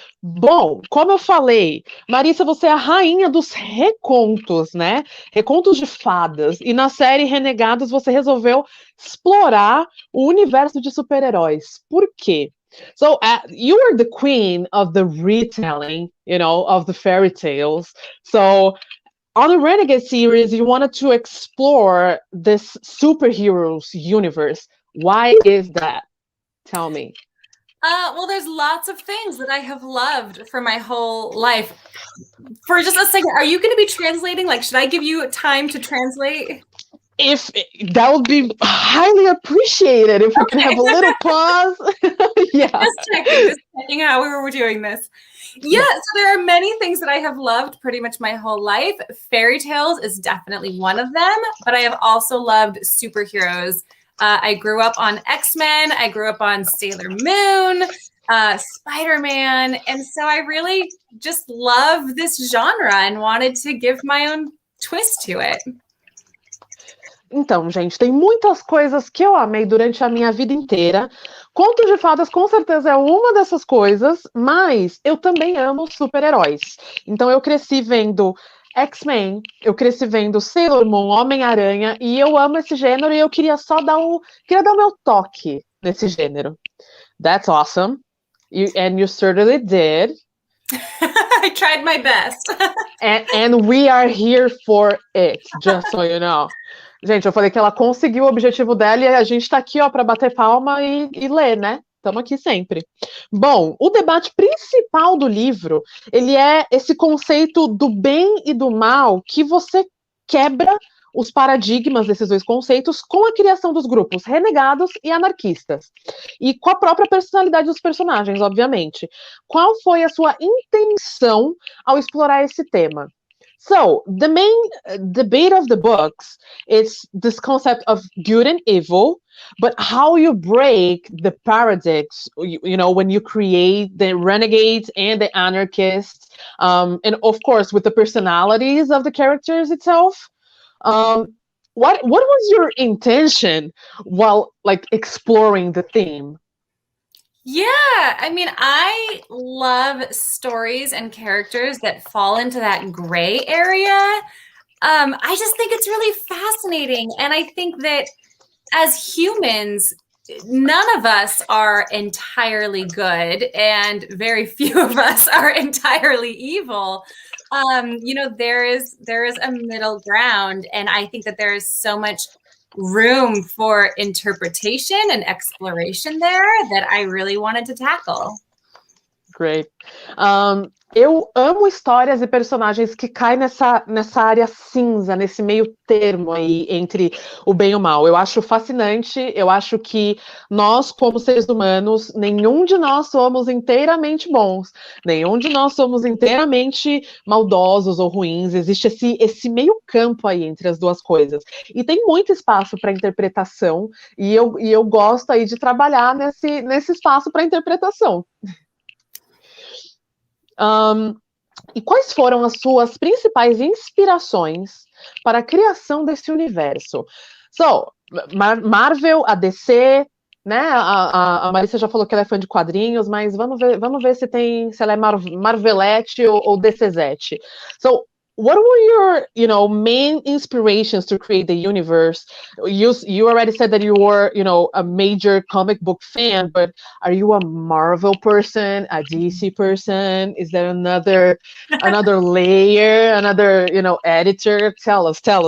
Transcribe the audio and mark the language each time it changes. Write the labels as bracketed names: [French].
[Portuguese] Bom, como eu falei, Marissa, você é a rainha dos recontos, né? Recontos de fadas. E na série Renegados você resolveu explorar o universo de super-heróis. Por quê? [English] So, you are the queen of the retelling, you know, of the fairy tales. So, on the Renegade series, you wanted to explore this superheroes universe. Why is that? Tell me. Well, there's lots of things that I have loved for my whole life. For just a second, are you going to be translating? Like, should I give you time to translate? If that would be highly appreciated, if we can have a little pause. Yeah. Just checking how we were doing this. Yeah, so there are many things that I have loved pretty much my whole life. Fairy tales is definitely one of them, but I have also loved superheroes. I grew up on X-Men. I grew up on Sailor Moon, Spider-Man. And so I really just love this genre and wanted to give my own twist to it. [Portuguese] Então, gente, tem muitas coisas que eu amei durante a minha vida inteira. Contos de fadas, com certeza, é uma dessas coisas, mas eu também amo super-heróis. Então, eu cresci vendo X-Men, eu cresci vendo Sailor Moon, Homem-Aranha, e eu amo esse gênero e eu queria só dar o meu toque nesse gênero. [English] That's awesome. And you certainly did. I tried my best. and we are here for it, just so you know. [Portuguese] Gente, eu falei que ela conseguiu o objetivo dela e a gente tá aqui, ó, para bater palma e ler, né? Estamos aqui sempre. Bom, o debate principal do livro, ele é esse conceito do bem e do mal que você quebra os paradigmas desses dois conceitos com a criação dos grupos renegados e anarquistas. E com a própria personalidade dos personagens, obviamente. Qual foi a sua intenção ao explorar esse tema? [English] So, the main debate of the books is this concept of good and evil, but how you break the paradox, you know, when you create the renegades and the anarchists, and of course, with the personalities of the characters itself. What was your intention while, like, exploring the theme? Yeah, I mean, I love stories and characters that fall into that gray area. I just think it's really fascinating. And I think that as humans, none of us are entirely good and very few of us are entirely evil. You know, there is a middle ground. And I think that there is so much room for interpretation and exploration there that I really wanted to tackle. Great. [Portuguese] Eu amo histórias e personagens que caem nessa área cinza, nesse meio termo aí entre o bem e o mal. Eu acho fascinante, eu acho que nós, como seres humanos, nenhum de nós somos inteiramente bons, nenhum de nós somos inteiramente maldosos ou ruins, existe esse meio campo aí entre as duas coisas. E tem muito espaço para interpretação, e eu gosto aí de trabalhar nesse espaço para interpretação. E quais foram as suas principais inspirações para a criação desse universo? So, Marvel, a DC, né? A Marissa já falou que ela é fã de quadrinhos, mas vamos ver se ela é Marvelette ou DCzete. So, [English] what were your, main inspirations to create the universe? You already said that you were, a major comic book fan, but are you a Marvel person, a DC person? Is there another layer, another, editor? Tell us.